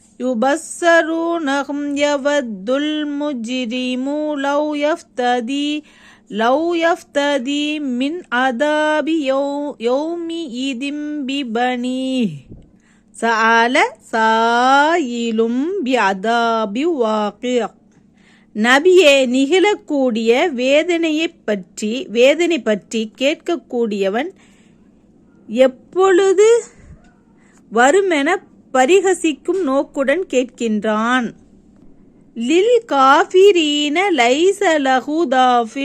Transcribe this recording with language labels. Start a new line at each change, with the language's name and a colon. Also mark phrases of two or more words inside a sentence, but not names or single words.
Arabic: يود المجرم لو يفتدي من عذاب يومئذ ببنيه سأل سائل بعذاب واقع.
Tamil: நபியே, நிகழக்கூடிய வேதனை பற்றி கேட்கக்கூடியவன் எப்பொழுது வருமென பரிகசிக்கும் நோக்குடன் கேட்கின்றான்.
Arabic: للكافرين ليس له دافع'.